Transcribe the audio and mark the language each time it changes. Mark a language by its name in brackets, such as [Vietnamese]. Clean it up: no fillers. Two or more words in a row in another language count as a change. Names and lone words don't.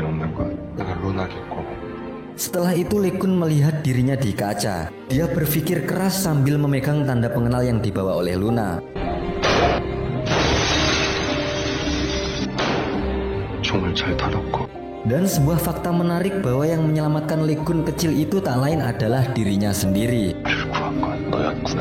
[Korean] 건 내가 루나겠고. [Indonesian] Setelah itu Lee-kun melihat dirinya di kaca. Dia berpikir keras sambil memegang tanda pengenal yang dibawa oleh Luna. [Korean] 총을 잘 다듬고. [Indonesian] Dan sebuah fakta menarik bahwa yang menyelamatkan Lee-kun kecil itu tak lain adalah dirinya sendiri. [Korean] 우리를 구한 건 너였구나.